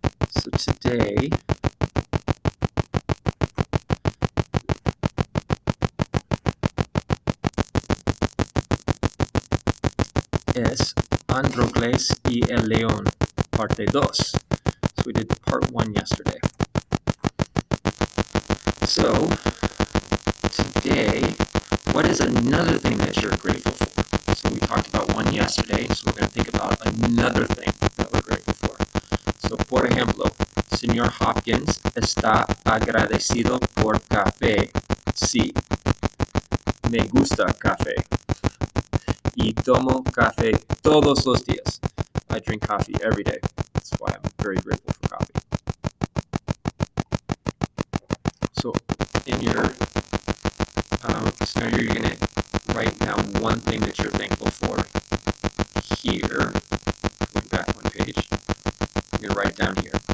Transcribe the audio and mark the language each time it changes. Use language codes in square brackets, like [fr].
[en] So today, [es] es Androcles y el León, parte 2. [en] So we did part 1 yesterday. So today, what is another thing that you're grateful for? So we talked about one yesterday, so we're going to think about another thing that we're grateful for. [es] So, por ejemplo, Señor Hopkins está agradecido por café. Sí, me gusta café. Y tomo café todos los días. [en] I drink coffee every day. That's why I'm very grateful for coffee. So in your scenario, you're going to write down one thing that you're thankful for here. Going back one page. I'm going to write it down here.